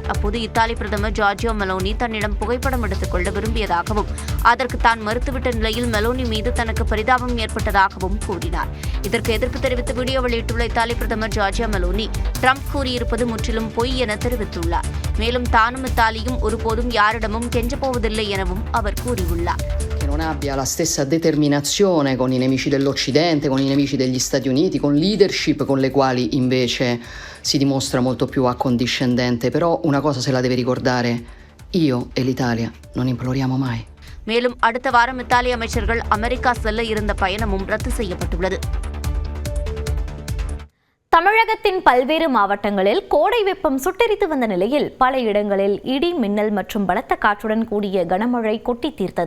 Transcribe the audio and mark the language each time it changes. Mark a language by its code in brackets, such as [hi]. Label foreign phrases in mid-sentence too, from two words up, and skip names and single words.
[ta] அப்போது இத்தாலி பிரதமர் ஜார்ஜியா மெலோனி தன்னிடம் புகைப்படம் எடுத்துக் கொள்ள விரும்பியதாகவும் அதற்கு தான் மறுத்துவிட்ட நிலையில் மெலோனி மீது தனக்கு பரிதாபம் ஏற்பட்டதாகவும் கூறினார். இதற்கு எதிர்ப்பு தெரிவித்து வீடியோ வெளியிட்டுள்ள இத்தாலி பிரதமர் ஜார்ஜியா மெலோனி ட்ரம்ப் கூறியிருப்பது முற்றிலும் பொய் என தெரிவித்துள்ளார். மேலும் தானும் இத்தாலியும் ஒருபோதும் யாரிடமும் கெஞ்சப்போவதில்லை எனவும் அவர் கூறியுள்ளார். [it] Non abbia la stessa determinazione con i nemici dell'Occidente, con i nemici degli Stati Uniti, con leadership con le quali invece si dimostra molto più accondiscendente. Però una cosa se la deve ricordare, io e l'Italia non imploriamo mai. [ta] மேலும் அடுத்த வாரம் இத்தாலி அமைச்சர்கள் அமெரிக்கா செல்ல இருந்த பயணமும் ரத்து செய்யப்பட்டுள்ளது. தமிழகத்தின் பல்வேறு மாவட்டங்களில் கோடை வெப்பம் சுட்டெரித்து வந்த நிலையில் பல இடங்களில் இடி, மின்னல் மற்றும் பலத்த காற்றுடன் கூடிய கனமழை கொட்டி தீர்த்தது.